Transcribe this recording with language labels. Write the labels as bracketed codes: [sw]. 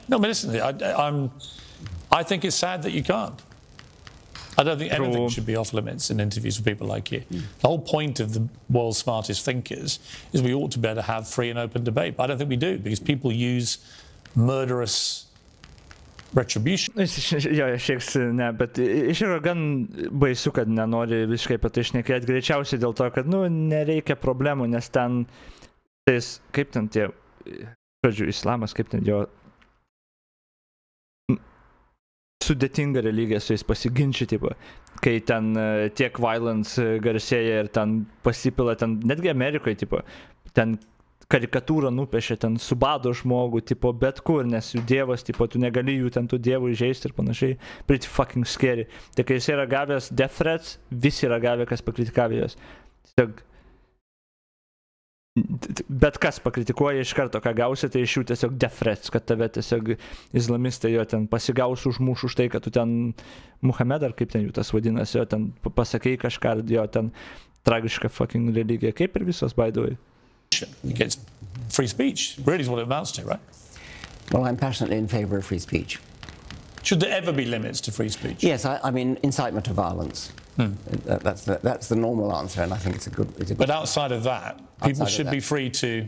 [en] No, but listen, I think it's sad that you can't. I don't think anything should be off limits in interviews with people like you. The whole point of the world's smartest thinkers is we ought to be able to have free and open debate. But I don't think we do, because people use murderous retribution. [lt] Jo, šieks ne, bet iš yra gan baisu, kad nenori visiškai apie tai šnekėti. Greičiausiai dėl to, kad, nereikia problemų, nes ten, kaip ten tie, žodžiu, islamas, kaip ten jo sudėtinga religija su jais pasiginčyti, kai ten tiek violence garsėja ir ten pasipila, ten netgi Amerikoje, ten karikatūrą nupiešė, ten subado žmogų, tipo, bet kur, nes jų dievas, tipo, tu negali jų ten tų dievų įžeisti ir panašiai. [en] Pretty fucking scary. [lt] Tai kai jis yra gavęs [en] death threats, [lt] visi yra gavę, kas pakritikavė jos. Tiesiog bet kas pakritikuoja iš karto, ką gausi, tai iš jų tiesiog [en] death threats, [lt] kad tave tiesiog islamistai jo ten pasigaus užmuš už tai, kad tu ten Muhamed, ar kaip ten jų tas vadinasi, jo ten pasakei kažką, jo ten tragiška [en] fucking [lt] religija, kaip ir visos, [en] by the way. Against free speech, really is what it amounts to, right? Well, I'm passionately in favour of free speech. Should there ever be limits to free speech? Yes, I mean incitement to violence. That's the normal answer, and I think it's a good. But outside of that, people should be free to.